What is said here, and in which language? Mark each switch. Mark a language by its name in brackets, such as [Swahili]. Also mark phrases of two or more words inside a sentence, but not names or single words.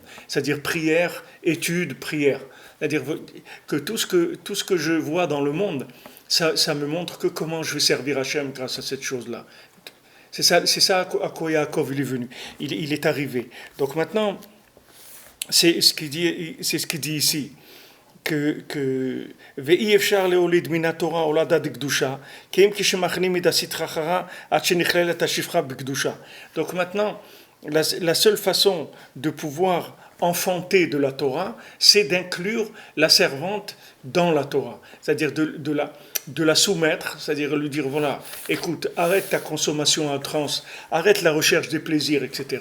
[French] C'est-à-dire prière, étude, prière. C'est-à-dire que tout ce que je vois dans le monde, ça me montre que comment je vais servir Hachem grâce à cette chose-là. C'est ça à quoi Yaakov il est venu. Il est arrivé. Donc maintenant, c'est ce qu'il dit ici. [Hebrew] ואי אפשר להוליד מן התורה הולדה דקדושה, כי אם כשמכנים את הסטרא אחרא עד שנכללת השפחה בקדושה. [French] Donc maintenant, la seule façon de pouvoir enfanter de la Torah, c'est d'inclure la servante dans la Torah, c'est-à-dire de la soumettre, c'est-à-dire lui dire voilà, écoute, arrête ta consommation à outrance, arrête la recherche des plaisirs, etc.